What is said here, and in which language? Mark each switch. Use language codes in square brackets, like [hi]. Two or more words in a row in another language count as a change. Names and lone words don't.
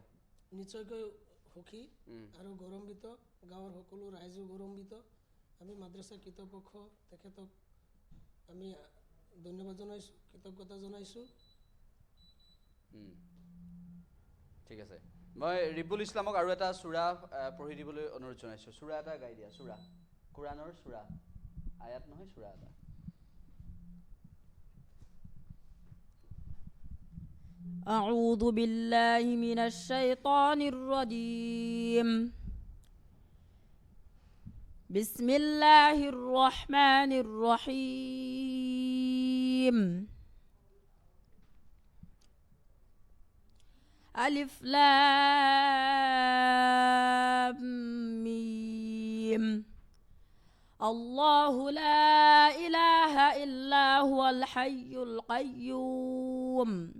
[as] নিশ্চয়কৈ সুখী আৰু গৌৰৱান্বিত গাঁৱৰ সকলো ৰাইজো গৌৰৱান্বিত আমি মাদ্ৰাছা কৰ্তৃপক্ষ তেখেতক আমি ধন্যবাদ জনাইছোঁ কৃতজ্ঞতা জনাইছোঁ ঠিক আছে মই ৰিবুল ইছলামক আৰু এটা সূৰা পঢ়ি দিবলৈ অনুৰোধ জনাইছোঁ সূৰা এটা গাই দিয়া সূৰা কোৰানৰ সূৰা আয়াত নহয় সূৰা এটা [ar] أعوذ بالله من الشيطان الرجيم بسم الله الرحمن الرحيم ألف لام ميم الله لا إله إلا هو الحي القيوم